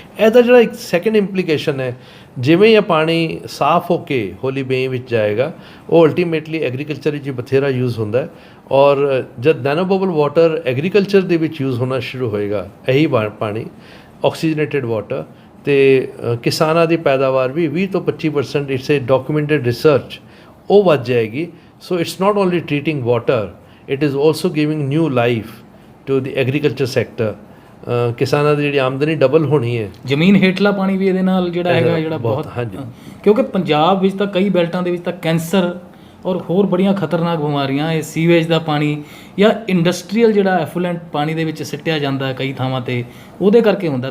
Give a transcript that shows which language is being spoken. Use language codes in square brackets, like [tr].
[pa] ਇਹਦਾ ਜਿਹੜਾ ਇੱਕ ਸੈਕੰਡ ਇੰਪਲੀਕੇਸ਼ਨ ਹੈ, ਜਿਵੇਂ ਇਹ ਪਾਣੀ ਸਾਫ਼ ਹੋ ਕੇ ਹੋਲੀ ਬੇ ਵਿੱਚ ਜਾਏਗਾ, ਉਹ ਅਲਟੀਮੇਟਲੀ ਐਗਰੀਕਲਚਰ ਵਿੱਚ ਬਥੇਰਾ ਯੂਜ਼ ਹੁੰਦਾ ਹੈ, ਔਰ ਜਦ ਨੈਨੋ ਬਬਲ ਵਾਟਰ ਐਗਰੀਕਲਚਰ ਦੇ ਵਿੱਚ ਯੂਜ਼ ਹੋਣਾ ਸ਼ੁਰੂ ਹੋਏਗਾ, ਇਹੀ ਪਾਣੀ ਆਕਸੀਜਨੇਟਿਡ ਵਾਟਰ, ਤੇ ਕਿਸਾਨਾਂ ਦੀ ਪੈਦਾਵਾਰ ਵੀ 20 ਤੋਂ 25% [en] it's a documented research [pa] ਉਹ ਵੱਧ ਜਾਏਗੀ. [en] So it's not only treating water, it is also giving new life to the agriculture sector. [pa] ਕਿਸਾਨਾਂ ਦੀ ਜਿਹੜੀ ਆਮਦਨੀ ਡਬਲ ਹੋਣੀ ਹੈ. ਜ਼ਮੀਨ ਹੇਠਲਾ ਪਾਣੀ ਵੀ ਇਹਦੇ ਨਾਲ ਜਿਹੜਾ ਹੈਗਾ ਜਿਹੜਾ ਬਹੁਤ, ਹਾਂਜੀ, ਕਿਉਂਕਿ ਪੰਜਾਬ ਵਿੱਚ ਤਾਂ ਕਈ ਬੈਲਟਾਂ ਦੇ ਵਿੱਚ ਤਾਂ ਕੈਂਸਰ ਔਰ ਹੋਰ ਬੜੀਆਂ ਖਤਰਨਾਕ ਬਿਮਾਰੀਆਂ ਇਹ ਸੀਵੇਜ ਦਾ ਪਾਣੀ ਜਾਂ ਇੰਡਸਟਰੀਅਲ ਜਿਹੜਾ ਐਫਲੂਐਂਟ ਪਾਣੀ ਦੇ ਵਿੱਚ ਸਿੱਟਿਆ ਜਾਂਦਾ ਕਈ ਥਾਵਾਂ 'ਤੇ, ਉਹਦੇ ਕਰਕੇ ਹੁੰਦਾ.